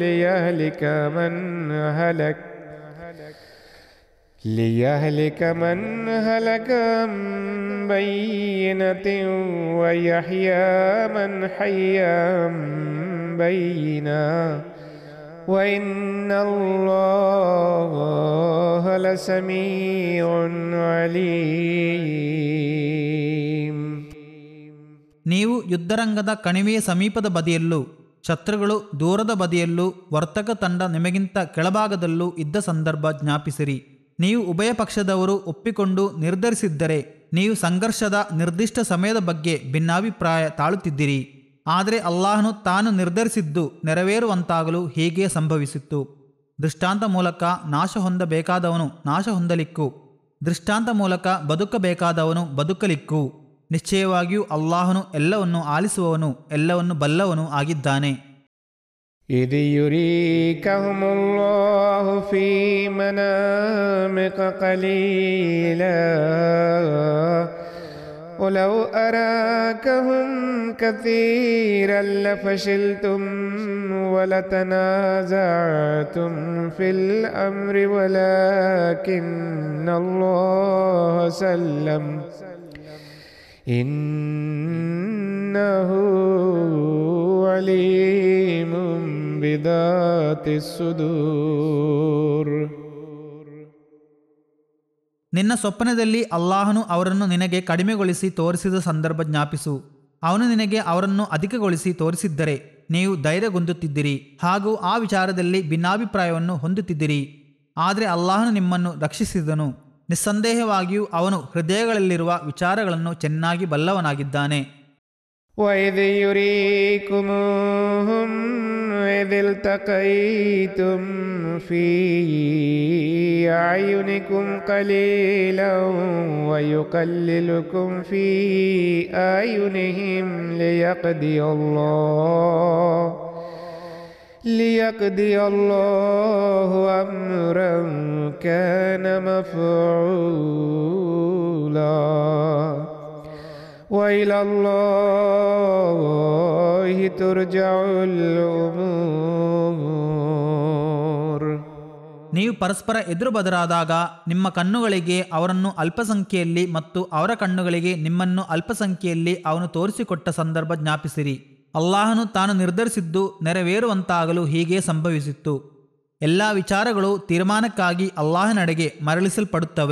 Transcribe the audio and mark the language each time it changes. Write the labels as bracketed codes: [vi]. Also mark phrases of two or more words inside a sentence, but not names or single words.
[ar] ليهلك من هلك عن بينة ويحيى من حي عن بينة وإن الله لسميع عليم. [kn] ನೀವು ಯುದ್ಧರಂಗದ ಕಣಿವೆಯ ಸಮೀಪದ ಬದಿಯಲ್ಲೂ ಶತ್ರುಗಳು ದೂರದ ಬದಿಯಲ್ಲೂ ವರ್ತಕ ತಂಡ ನಿಮಗಿಂತ ಕೆಳಭಾಗದಲ್ಲೂ ಇದ್ದ ಸಂದರ್ಭ ಜ್ಞಾಪಿಸಿರಿ. ನೀವು ಉಭಯ ಪಕ್ಷದವರು ಒಪ್ಪಿಕೊಂಡು ನಿರ್ಧರಿಸಿದ್ದರೆ ನೀವು ಸಂಘರ್ಷದ ನಿರ್ದಿಷ್ಟ ಸಮಯದ ಬಗ್ಗೆ ಭಿನ್ನಾಭಿಪ್ರಾಯ ತಾಳುತ್ತಿದ್ದಿರಿ. ಆದರೆ ಅಲ್ಲಾಹನು ತಾನು ನಿರ್ಧರಿಸಿದ್ದು ನೆರವೇರುವಂತಾಗಲು ಹೀಗೆ ಸಂಭವಿಸಿತ್ತು. ದೃಷ್ಟಾಂತ ಮೂಲಕ ನಾಶ ಹೊಂದಬೇಕಾದವನು ನಾಶ ಹೊಂದಲಿಕ್ಕೂ, ದೃಷ್ಟಾಂತ ಮೂಲಕ ಬದುಕಬೇಕಾದವನು ಬದುಕಲಿಕ್ಕೂ. ನಿಶ್ಚಯವಾಗಿಯೂ ಅಲ್ಲಾಹನು ಎಲ್ಲವನ್ನು ಆಲಿಸುವವನು, ಎಲ್ಲವನ್ನು ಬಲ್ಲವನು ಆಗಿದ್ದಾನೆ. [ar] إذ يريكهم الله في منامك قليلا ولو أراكهم كثيرا لفشلتم ولتنازعتم في الأمر ولكن الله سلم إنه عليم بذات الصدور. [kn] ನಿನ್ನ ಸ್ವಪ್ನದಲ್ಲಿ ಅಲ್ಲಾಹನು ಅವರನ್ನು ನಿನಗೆ ಕಡಿಮೆಗೊಳಿಸಿ ತೋರಿಸಿದ ಸಂದರ್ಭ ಜ್ಞಾಪಿಸು. ಅವನು ನಿನಗೆ ಅವರನ್ನು ಅಧಿಕಗೊಳಿಸಿ ತೋರಿಸಿದ್ದರೆ ನೀವು ಧೈರ್ಯಗೊಂದುತ್ತಿದ್ದಿರಿ ಹಾಗೂ ಆ ವಿಚಾರದಲ್ಲಿ ಭಿನ್ನಾಭಿಪ್ರಾಯವನ್ನು ಹೊಂದುತ್ತಿದ್ದಿರಿ. ಆದರೆ ಅಲ್ಲಾಹನು ನಿಮ್ಮನ್ನು ರಕ್ಷಿಸಿದನು. ನಿಸ್ಸಂದೇಹವಾಗಿಯೂ ಅವನು ಹೃದಯಗಳಲ್ಲಿರುವ ವಿಚಾರಗಳನ್ನು ಚೆನ್ನಾಗಿ ಬಲ್ಲವನಾಗಿದ್ದಾನೆ. [ar] وَإِذْ يُرِيكُمُوهُمْ إِذِ الْتَقَيْتُمْ فِي أَعْيُنِكُمْ قَلِيلًا وَيُقَلِّلُكُمْ فِي أَعْيُنِهِمْ ليقضي الله أمرا كان مفعولا وإلى الله ترجع الأمور. [kn] ನೀವು ಪರಸ್ಪರ ಎದುರು ಬದರಾದಾಗ ನಿಮ್ಮ ಕಣ್ಣುಗಳಿಗೆ ಅವರನ್ನು ಅಲ್ಪಸಂಖ್ಯೆಯಲ್ಲಿ ಮತ್ತು ಅವರ ಕಣ್ಣುಗಳಿಗೆ ನಿಮ್ಮನ್ನು ಅಲ್ಪಸಂಖ್ಯೆಯಲ್ಲಿ ಅವನು ತೋರಿಸಿಕೊಟ್ಟ ಸಂದರ್ಭ ಜ್ಞಾಪಿಸಿರಿ. ಅಲ್ಲಾಹನು ತಾನು ನಿರ್ಧರಿಸಿದ್ದು ನೆರವೇರುವಂತಾಗಲು ಹೀಗೆ ಸಂಭವಿಸಿತ್ತು. ಎಲ್ಲ ವಿಚಾರಗಳು ತೀರ್ಮಾನಕ್ಕಾಗಿ ಅಲ್ಲಾಹನಡೆಗೆ ಮರಳಿಸಲ್ಪಡುತ್ತವೆ.